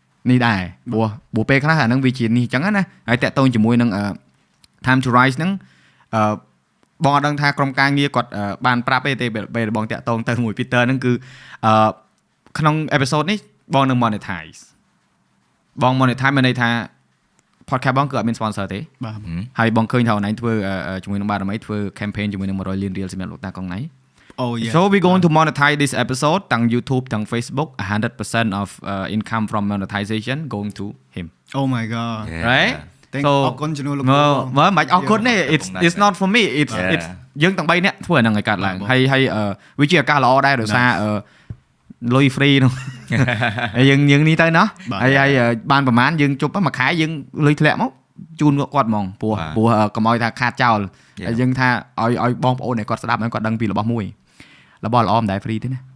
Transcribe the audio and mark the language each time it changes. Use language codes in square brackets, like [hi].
[km] នេះដែរព្រោះពេលខ្លះអាហ្នឹងវាជានេះអញ្ចឹងណាហើយតាក់ទងជាមួយនឹង time to rise ហ្នឹងបងអត់ដឹងថាក្រុមការងារគាត់បានប្រាប់ទេពេលបងតាក់ទងទៅមួយ Peter ហ្នឹងគឺក្នុង episode នេះបងនឹង monetize មានន័យថា podcast បងគឺអត់មាន sponsor ទេ បាទ ហើយបងឃើញថាអូនឯងធ្វើជាមួយនឹងបារមីធ្វើ campaign ជាមួយនឹង100លានរៀលសម្រាប់លោកតាកុងណៃ [en] Oh yeah. So we're going to monetize this episode [km] ទាំង YouTube ទាំង Facebook [en] 100% of income from monetization going to him. Oh my god. Right? [km] អរគុណជំនួសលោក មើលមិនអរគុណទេ [en] it's not for me it's [km] យើងទាំង3នាក់ធ្វើអាហ្នឹងឲ្យកើតឡើងហើយវាជាឱកាសល្អដែរដោយសារលុយ free នោះហើយយើងនេះទៅណោះហើយបានប្រហែលយើងជប់មួយខែយើងលុយធ្លាក់មកជូនគាត់ហ្មងព្រោះកុំឲ្យថាខាតចោលហើយយើងថាឲ្យបងប្អូនដែលគាត់ស្ដាប់ហ្នឹងគាត់ដឹងពីរបស់មួយរបស់ល្អមិនដែល free ទេណា